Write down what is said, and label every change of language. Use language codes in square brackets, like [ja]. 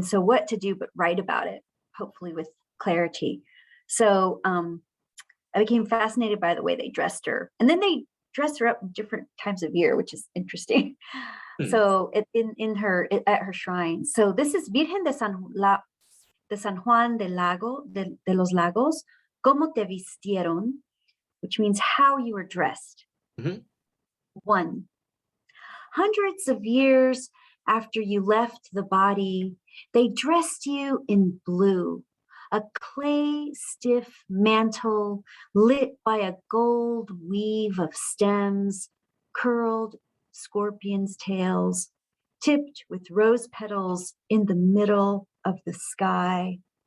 [en] And so what to do but write about it, hopefully with clarity. So I became fascinated by the way they dressed her. And then they dress her up in different times of year, which is interesting. So at her shrine. So this is Virgen de San Juan de los Lagos, [es] ¿Cómo te vistieron? [en] Which means how you were dressed. Hmm. 1. Hundreds of years after you left the body, they dressed you in blue, a clay stiff mantle lit by a gold weave of stems, curled scorpions' tails, tipped with rose petals in the middle of the sky.